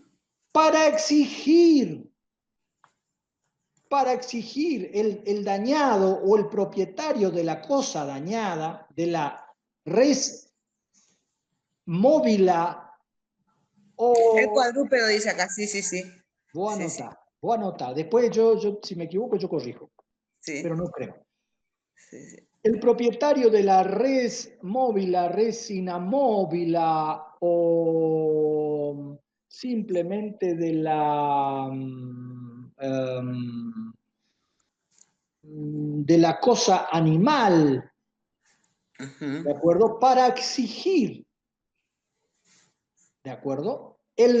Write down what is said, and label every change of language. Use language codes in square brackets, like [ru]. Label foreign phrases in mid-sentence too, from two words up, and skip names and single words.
[es] para exigir, el dañado o el propietario de la cosa dañada, de la [la] res móvila [es] El o... cuadrúpedo dice acá, sí, sí, sí. Sí, sí, Voy a anotar. Después si me equivoco, yo corrijo, pero sí. no creo. Sí, sí. El propietario de la [la] res móvila, res inamóvila [es] o simplemente de de la cosa animal, ¿de Ujú. acuerdo? Para exigir, ¿de acuerdo? El